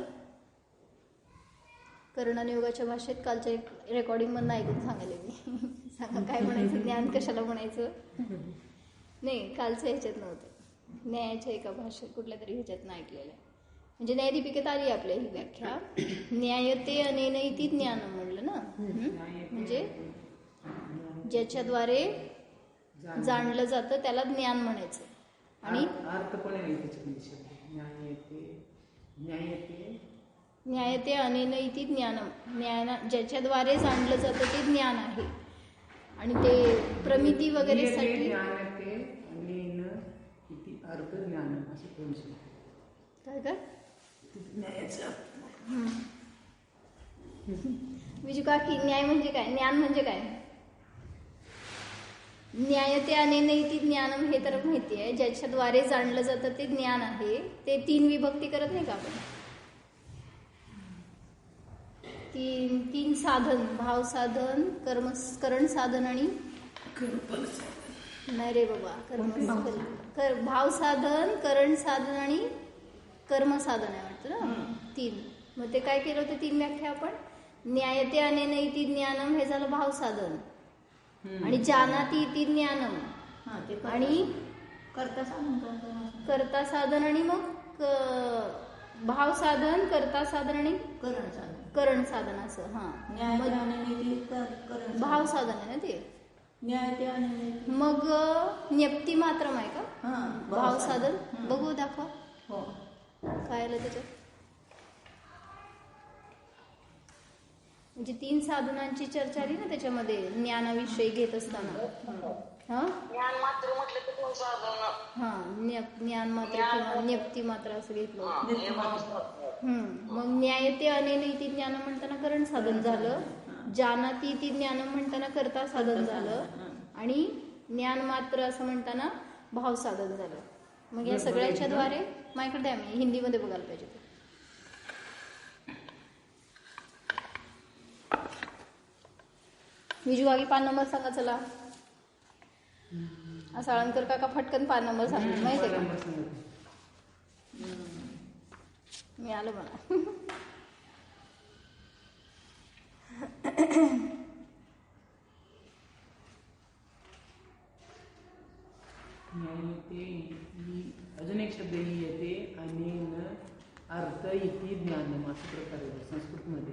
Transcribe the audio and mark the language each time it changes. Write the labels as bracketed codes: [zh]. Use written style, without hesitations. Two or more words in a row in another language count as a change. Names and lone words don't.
[mr] कर्णनियोगाच्या भाषेत कालच्या एक रेकॉर्डिंग मधून ऐकून सांगायला मी. सांगा काय म्हणायचं? ज्ञान कशाला म्हणायचं? नाही, कालच्या ह्याच्यात नव्हतं. न्यायाच्या एका भाषेत कुठल्या तरी ह्याच्यात ऐकलेलं आहे. म्हणजे न्यायदीपिकेत आली आपल्या ही व्याख्या. [sa] न्यायते अनेन इति ज्ञानम [mr] म्हणलं ना. म्हणजे ज्याच्याद्वारे जाणलं जातं त्याला ज्ञान म्हणायचं. [sa] आणि न्यायते अनेन इति ज्ञानम, [mr] ज्याच्याद्वारे जाणलं जातं ते ज्ञान आहे. आणि ते प्रमिती वगैरे साठी काय काय विजू काकी, न्याय म्हणजे काय? ज्ञान म्हणजे काय? [sa] न्यायते अनेन इति ज्ञानम [mr] हे तर माहिती आहे. ज्याच्याद्वारे जाणलं जातं ते ज्ञान आहे. ते 3 विभक्ती करत नाही का आपण? तीन साधन, भाव साधन, करण साधन आणि नाही रे बाबा, भाव साधन, करण साधन आणि कर्म साधन आहे वाटतं ना. 3. मग ते काय केलं होतं? 3 व्याख्या आपण. [sa] न्यायते अनेन इति ज्ञानम [mr] हे झालं भाव साधन. आणि [sa] जानाति इति ज्ञानम [mr] आणि कर्ता साधन आणि मग भाव साधन, कर्ता साधन आणि करण साधन असं. भाव साधन आहे ना ते. मग [sa] ज्ञप्ती मात्रम [mr] आहे का भाव साधन? बघू, दाखवा काय आलं त्याच्यात. म्हणजे 3 साधनांची चर्चा आली ना त्याच्यामध्ये ज्ञानाविषयी घेत असताना. ज्ञान मात्र म्हटलं तर 2 साधन. ज्ञान मात्र किंवा ज्ञप्ती मात्र असं घेतलं. मग [sa] न्यायते अनेन इति ज्ञान [mr] म्हणताना करण साधन झालं. [sa] जानाति इति ज्ञान [mr] म्हणताना कर्ता साधन झालं. आणि ज्ञान मात्र असं म्हणताना भाव साधन झालं. मग या सगळ्याच्या द्वारे माझ्याकडे द्या, मी हिंदीमध्ये बघायला पाहिजे. विजूवागी 5 नंबर सांगा चला. साळणकर काका फटकन 5 नंबर सांगितलं माहिती आहे का? मी आलो मला. अजून एक शब्द येते [sa] अनेन अर्थ इति ज्ञानम [mr] अशा प्रकारे संस्कृतमध्ये.